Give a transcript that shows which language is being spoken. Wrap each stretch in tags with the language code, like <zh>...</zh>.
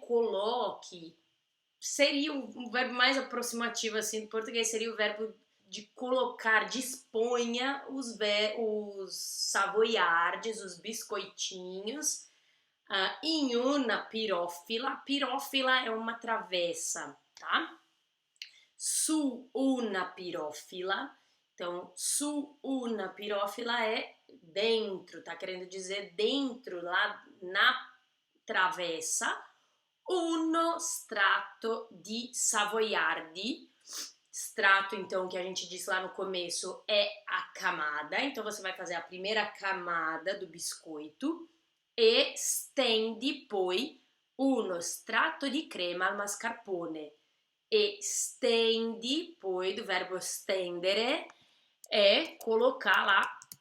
<pt>Coloque. Seria um verbo mais aproximativo assim do português, seria o verbo de colocar, disponha os savoiardes, os biscoitinhos, em una pirofila. Pirofila é uma travessa, tá?</pt> <it>Su una pirofila.</it> <pt>Então,</pt> <it>su una pirofila</it> <pt>é dentro, tá querendo dizer dentro, lá na travessa.</pt> <it>Uno strato di savoiardi.</it> <pt>Strato, então, que a gente disse lá no começo, é a camada. Então, você vai fazer a primeira camada do biscoito e</pt> <it>stendi poi uno strato di crema al mascarpone. E stendi, poi,</it> <pt>do verbo stendere, é colocar lá.</pt>